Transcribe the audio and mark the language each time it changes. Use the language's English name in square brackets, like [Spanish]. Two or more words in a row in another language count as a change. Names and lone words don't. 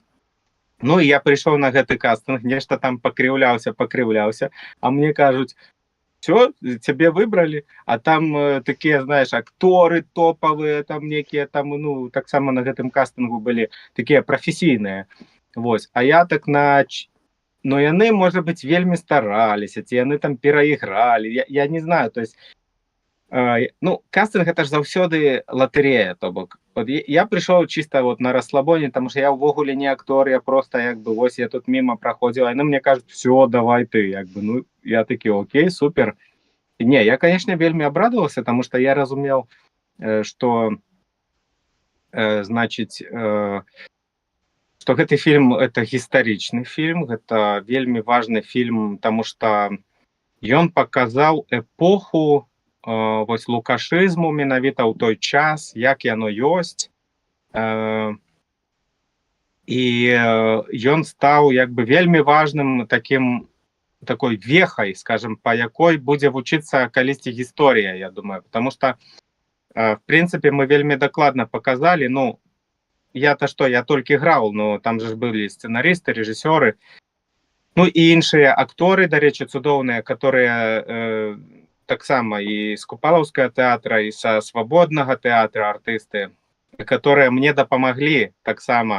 [Belarusian] Ну і я прыйшоў на гэты кастынг, нешта там пакрыўляўся, а мне кажуць: все, цябе выбралі, а там такія, знаеш, акторы топавыя, там некія там, ну, таксама на гэтым кастынгу былі такія прафесійныя. Вось, а я так ну, яны, можа быць, вельмі стараліся, ці яны там перайгралі, я не знаю, [Russian] то есть [Belarusian] ну, кастынг это ж заўсёды латарея, то бок. Вот я прыйшоў [Russian] чисто вот на расслабоне, потому что [Belarusian] я ўвогуле не актор, я просто як бы вось я тут мимо праходзіў, а яны мне кажуць: все, давай ты, як бы, ну, я такі: окей, супер. І не, я, конечно, вельмі абрадаваўся, [Russian] потому что [Belarusian] я разумеў, что значыць, что гэты фільм это гістарычны фільм, гэта вельмі важны фільм, [Russian] потому что [Belarusian] ён паказаў эпоху вось лукашызму менавіта ў той час, як яно ёсць, і ён стаў як бы вельмі важным такой вехай, скажем, по якой будзе вучыцца калісьці гісторыя, я думаю, [Russian] потому что в принципе [Belarusian] мы вельмі дакладна показалі, ну, я толькі граў, но там же былі сцэнарысты, рэжысёры, ну і іншыя акторы, дарэчы, цудоўныя, которые таксама і з Купалаўскага тэатра, і са свабоднага тэатра артысты, которые мне дапамаглі таксама.